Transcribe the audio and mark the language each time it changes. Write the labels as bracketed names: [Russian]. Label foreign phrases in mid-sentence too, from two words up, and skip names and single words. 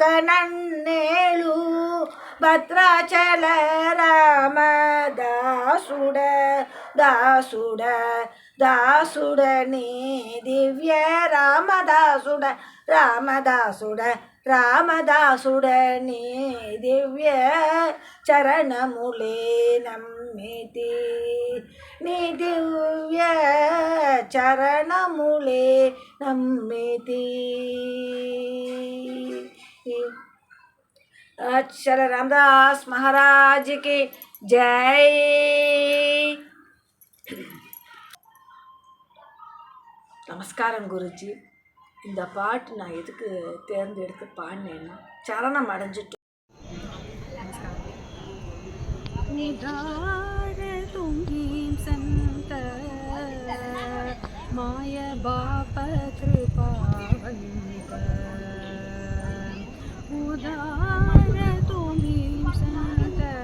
[Telugu] నన్నేలు భద్రాచల రామ దాసుడ దాసుడ దాసుడ నీ దివ్య రామదాసుడ రామదాసుడ రామదాసుడ నీ దివ్య చరణములే నమ్మితి నీ దివ్య చరణములే నమ్మితి అక్షర రామదాస్ [Hindi] महाराज की जय. [Tamil] நமஸ்காரம் குருஜி. இந்த பாட்டு நான் எதுக்கு தேர்ந்தெடுத்து பாடினேன்னா சரணம் அடைஞ்சிட்டு [Marathi] संत माय बाप कृपावंत उदार तुम्ही संत